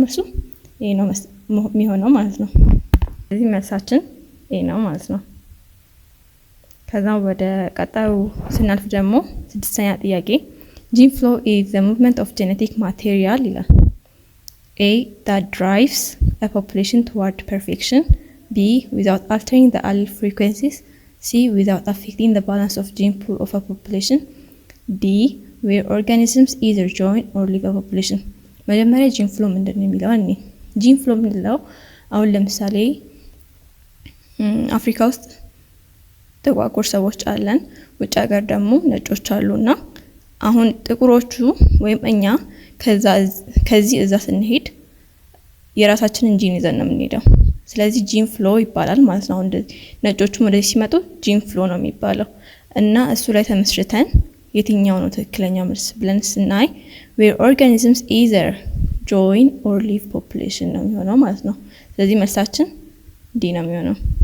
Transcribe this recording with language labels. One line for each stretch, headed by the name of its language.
Amharic: መልሱ ይሄ ነው የሚሆነው ማለት ነው። ስለዚህ መልሳችን ይሄ ነው ማለት ነው። ከዛ ወደ ቀጣዩ ስናልፍ ደግሞ ስድስተኛ ጥያቄ
English: gene flow is the movement of genetic material
Amharic: ይላል። A.
English: that drives a population toward perfection, B. without altering the allele frequencies, C. without affecting the balance of gene pool of a population, D. where organisms either join or leave a population።
Amharic: መጀመሪያ gene flow ምንድን ነው የሚለው እኔ gene flow ምንድነው? አሁን ለምሳሌ አፍሪካ ውስጥ ጥቋቁር ሰዎች አለን፣ ውጭ ሀገር ደግሞ ነጮች አሉና አሁን ጥቁሮቹ ወይም እኛ ከዚህ እዛ ስንሄድ የራሳችንን ጂን ይዘን ነው የምንሄደው። ስለዚህ ጂን ፍሎ ይባላል ማለት ነው። ነጮቹም ወደዚህ ሲመጡ ጂን ፍሎ ነው የሚባለው እና እሱ ላይ ተመስርተን የትኛው ነው ትክክለኛው መልስ ብለን ስናይ
English: where organisms either join or leave population
Amharic: ነው የሚሆነው ማለት ነው። ስለዚህ መልሳችን ዲ ነው የሚሆነው።